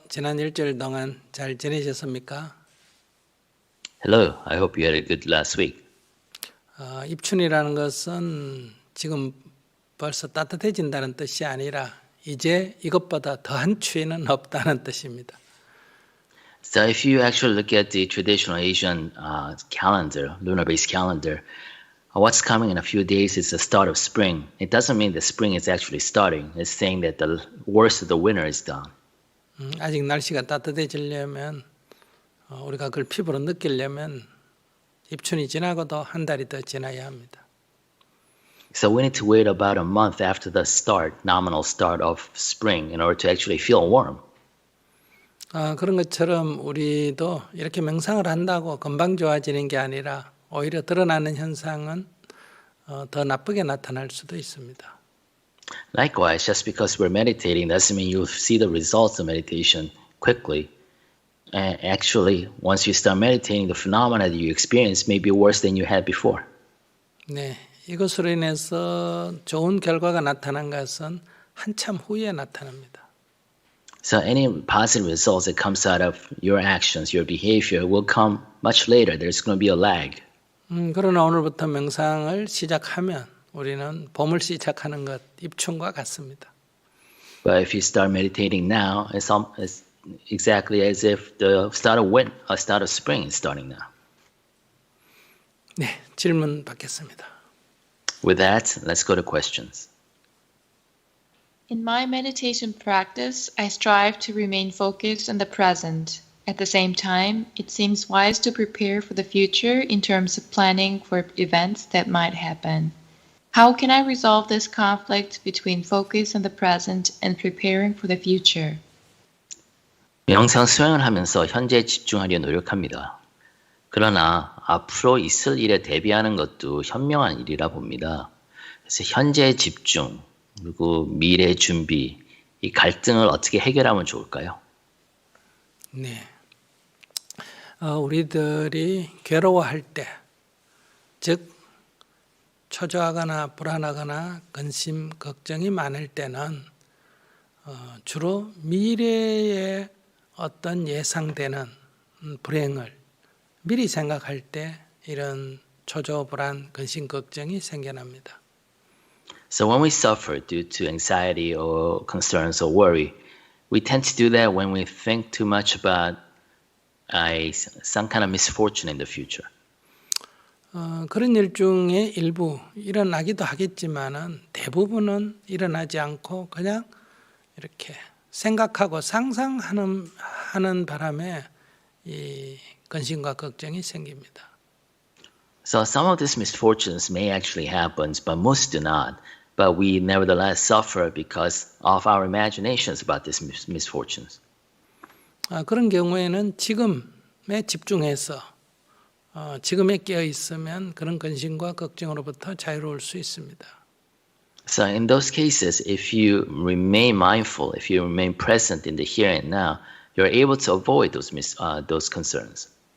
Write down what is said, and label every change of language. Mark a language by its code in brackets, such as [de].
[ko] 지난 일주일 동안 잘 지내셨습니까? [en] Hello, I hope you had a good last week. [ko] 입춘이라는 것은 지금 벌써 따뜻해진다는 뜻이 아니라 이제 이것보다 더한 추위는 없다는 뜻입니다. [en] So if you actually look at the traditional Asian calendar, lunar-based calendar, what's coming in a few days is the start of spring. It doesn't mean that spring is actually starting. It's saying that the worst of the winter is done. [ko] 아직 날씨가 따뜻해지려면 우리가 그걸 피부로 느끼려면 입춘이 지나고도 한 달이 더 지나야 합니다. [en] So we need to wait about a month after the nominal start of spring in order to actually feel warm. [ko] 그런 것처럼 우리도 이렇게 명상을 한다고 금방 좋아지는 게 아니라 오히려 드러나는 현상은 더 나쁘게 나타날 수도 있습니다. [en] Likewise, just because we're meditating doesn't mean you'll see the results of meditation quickly. Actually, once you start meditating, the phenomena that you experience may be worse than you had before. [ko] 네, 이것으로 인해서 좋은 결과가 나타난 것은 한참 후에 나타납니다. [en] So any positive results that comes out of your actions, your behavior, will come much later. There's going to be a lag. [ko] 그러나 오늘부터 명상을 시작하면 우리는 봄을 시작하는 것, 입춘과 같습니다. [en] But if you start meditating now, it's exactly as if the start of spring is starting now. [ko] 네, 질문 받겠습니다. [en] With that, let's go to questions. In my meditation practice, I strive to remain focused on the present. At the same time, it seems wise to prepare for the future in terms of planning for events that might happen. How can I resolve this conflict between focus on the present and preparing for the future? [ko] 명상 수행을 하면서 현재에 집중하려 노력합니다. 그러나 앞으로 있을 일에 대비하는 것도 현명한 일이라 봅니다. 그래서 현재의 집중, 그리고 미래 준비, 이 갈등을 어떻게 해결하면 좋을까요? 네, 우리들이 괴로워할 때, 즉 초조하거나 불안하거나 근심, 걱정이 많을 때는 주로 미래에 어떤 예상되는 불행을 미리 생각할 때 이런 초조, 불안, 근심, 걱정이 생겨납니다. [en] So when we suffer due to anxiety or concerns or worry, we tend to do that when we think too much about some kind of misfortune in the future. [ko] 그런 일 중에 일부 일어나기도 하겠지만은 대부분은 일어나지 않고 그냥 이렇게 생각하고 상상하는 바람에 이 근심과 걱정이 생깁니다. [en] So some of these misfortunes may actually happen, but most do not. but we nevertheless suffer because of our imaginations about these misfortunes. [ko] 그런 경우에는 지금에 집중해서 지금에 깨어 있으면 그런 근심과 걱정으로부터 자유로울 수 있습니다. [en] So in those cases, if you remain mindful, if you remain present in the here and now, you're able to avoid those concerns.